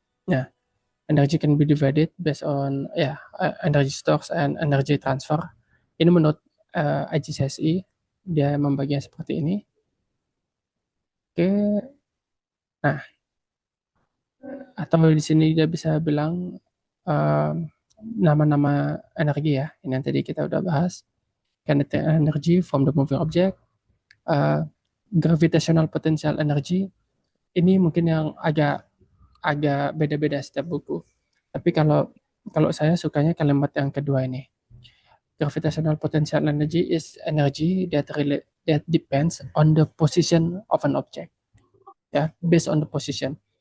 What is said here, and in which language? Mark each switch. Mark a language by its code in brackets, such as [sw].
[en] Nah, energy can be divided based on energy stores and energy transfer. [id] Ini menurut IGCSE dia membaginya seperti ini. Oke, nah atau di sini dia bisa bilang um, nama-nama energi ya. Ini yang tadi kita udah bahas. [en] Kinetic energy from the moving object, uh, gravitational potential energy. [id] Ini mungkin yang agak agak beda-beda setiap buku. Tapi kalau kalau saya sukanya kalimat yang kedua ini. [en] Gravitational potential energy is energy that depends on the position of an object. Ya, based on the position.